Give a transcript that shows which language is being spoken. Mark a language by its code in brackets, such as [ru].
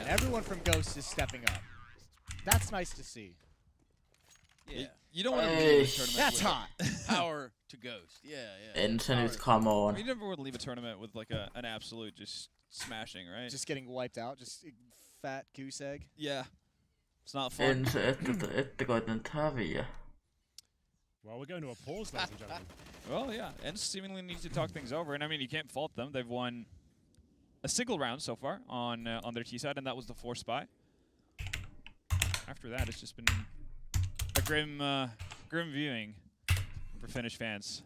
[en] And everyone from Ghost is stepping up. That's nice to see. Yeah. You don't want to leave a tournament. That's hot. Power to Ghost. Yeah. [fi] Ence nyt, [en] come on. You never would leave a tournament with like an absolute just smashing, right? Just getting wiped out. Just fat goose egg. Yeah. It's not fun. [fi] Ence, ette koittanut häviä. [en] Well, we're going to a pause, ladies and gentlemen. Well, yeah. Ence seemingly needs to talk things over, and I mean, you can't fault them. They've won a single round so far on their T side, and that was the 4 spy. After that, it's just been a grim viewing for Finnish fans.